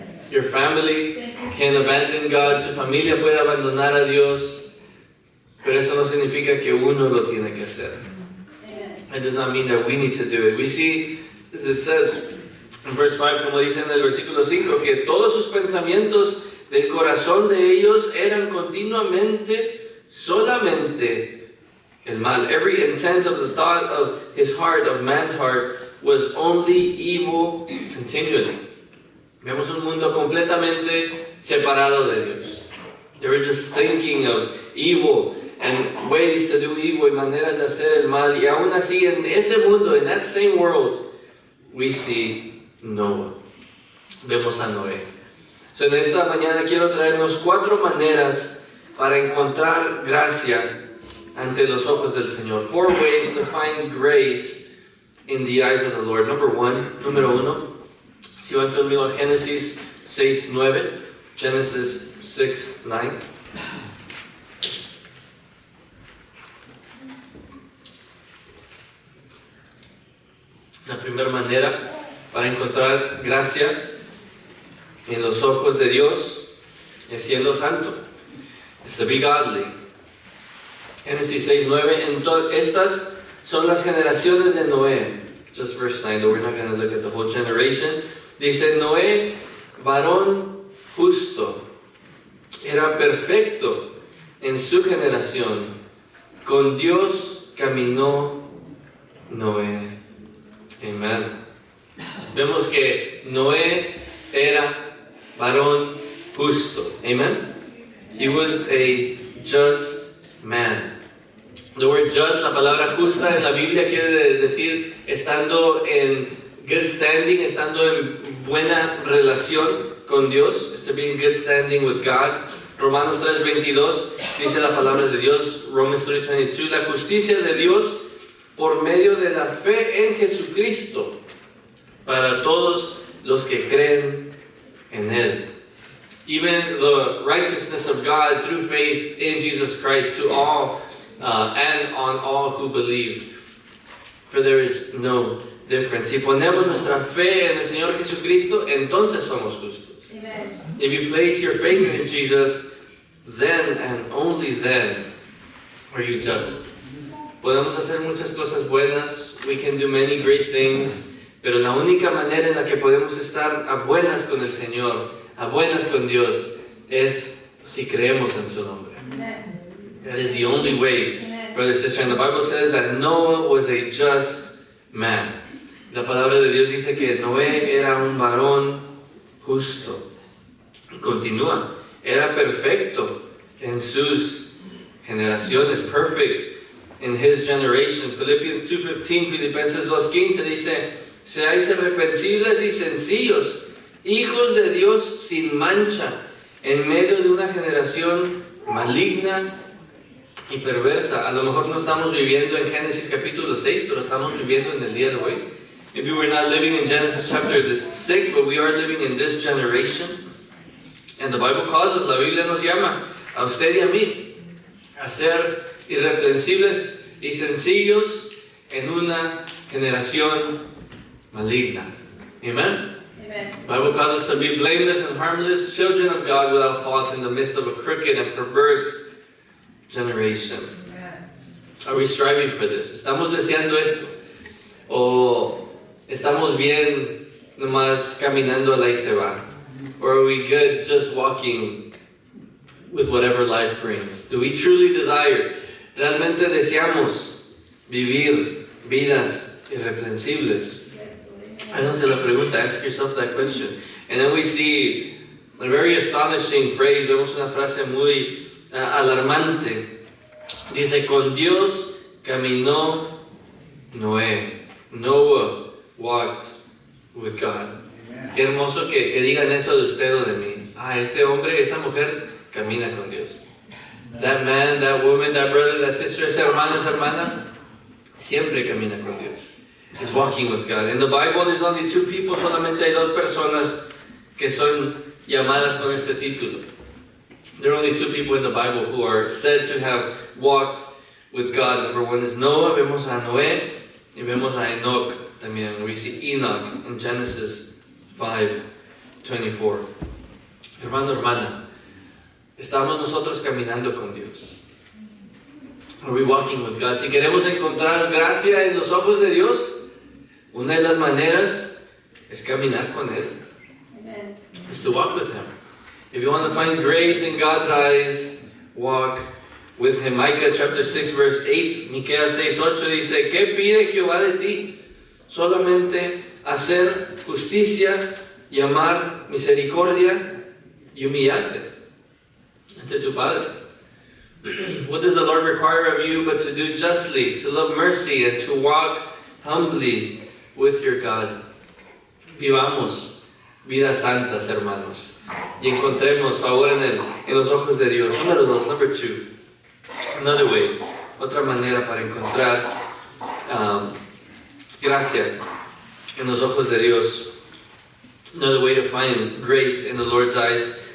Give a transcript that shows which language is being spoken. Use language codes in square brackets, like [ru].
[en] Your family can abandon God. [es] Su familia puede abandonar a Dios. Pero eso no significa que uno lo tiene que hacer. [en] It does not mean that we need to do it. We see, as it says in verse 5, [es] como dice en el versículo 5, que todos sus pensamientos del corazón de ellos eran continuamente, solamente el mal. [en] Every intent of the thought of his heart, of man's heart, was only evil continually. [es] Vemos un mundo completamente separado de Dios. [en] They were just thinking of evil and ways to do evil [es] y maneras de hacer el mal. Y aún así, en ese mundo, [en] in that same world, we see Noah. [es] Vemos a Noé. So, en esta mañana quiero traernos 4 maneras para encontrar gracia ante los ojos del Señor. [en] 4 ways to find grace in the eyes of the Lord. [es] Número 1. Si van conmigo a Génesis 6:9. [en] Genesis 6:9. [es] La primera manera para encontrar gracia en los ojos de Dios es siendo santo. Es [en] to be godly. [es] Génesis 6:9. Estas son las generaciones de Noé. [en] Just verse 9, though we're not going to look at the whole generation. [es] Dice, Noé, varón justo, era perfecto en su generación. Con Dios caminó Noé. Amen. Vemos que Noé era varón justo. Amen. [en] He was a just man. The word just, [es] la palabra justa en la Biblia quiere decir estando en [en] good standing, [es] estando en buena relación con Dios. [en] It's to be in good standing with God. [es] Romanos 3:22 dice la palabra de Dios. Romans 3:22, la justicia de Dios por medio de la fe en Jesucristo para todos los que creen en Él. [en] Even the righteousness of God through faith in Jesus Christ to all and on all who believe. For there is no difference. [es] Si ponemos nuestra fe en el Señor Jesucristo, entonces somos justos. Amen. [en] If you place your faith in Jesus, then and only then are you just. [es] Podemos hacer muchas cosas buenas. [en] We can do many great things. [es] Pero la única manera en la que podemos estar a buenas con el Señor, a buenas con Dios, es si creemos en su nombre. Amen. [en] That is the only way, Amen. brother and sister. And the Bible says that Noah was a just man. [es] La palabra de Dios dice que Noé era un varón justo. Y continúa, era perfecto en sus generaciones, [en] perfect in his generation. [es] Philippians 2:15, Filipenses 2:15 dice, seáis irreprensibles y sencillos, hijos de Dios sin mancha, en medio de una generación maligna y perversa. A lo mejor no estamos viviendo en Génesis capítulo 6, pero estamos viviendo en el día de hoy. [en] Maybe we're not living in Genesis chapter 6, but we are living in this generation. And the Bible calls us, [es] la Biblia nos llama, a usted y a mí, a ser irreprensibles y sencillos en una generación maligna. Amen? Amen. [en] The Bible calls us to be blameless and harmless, children of God without fault in the midst of a crooked and perverse generation. Are we striving for this? [es] ¿Estamos deseando esto? ¿O estamos bien nomás caminando a la y se va? [en] Or are we good just walking with whatever life brings? Do we truly desire? [es] ¿Realmente deseamos vivir vidas irreprensibles? Háganse la pregunta, [en] ask yourself that question. And then we see a very astonishing phrase, [es] vemos una frase muy alarmante. Dice, con Dios caminó Noé. [en] Noah walked with God. [es] Qué hermoso que digan eso de usted o de mí. Ese hombre, esa mujer camina con Dios. [en] That man, that woman, that brother, that sister, [es] ese hermano, esa hermana, siempre camina con Dios. [en] Is walking with God. In the Bible, there's only 2 people, [es] solamente hay 2 personas que son llamadas con este título. [en] There are only 2 people in the Bible who are said to have walked with God. Number 1 is Noah, [es] vemos a Noé, y vemos a Enoch también. [en] We see Enoch in Genesis 5:24. [es] Hermano, hermana, estamos nosotros caminando con Dios. [en] Are we walking with God? [es] Si queremos encontrar gracia en los ojos de Dios, una de las maneras es caminar con Él. Amen. [en] Is to walk with Him. If you want to find grace in God's eyes, walk with Him. Micah chapter 6 verse 8, [es] Miqueas 6:8 dice, ¿qué pide Jehová de ti? solamente hacer justicia y amar misericordia y humillarte ante tu Padre. [en] What does the Lord require of you but to do justly, to love mercy, and to walk humbly with your God? [es] Vivamos vidas santas, hermanos, y encontremos favor en los ojos de Dios. Número 2, [en] number 2. Another way, [es] otra manera para encontrar gracia en los ojos de Dios. [en] Another way to find grace in the Lord's eyes.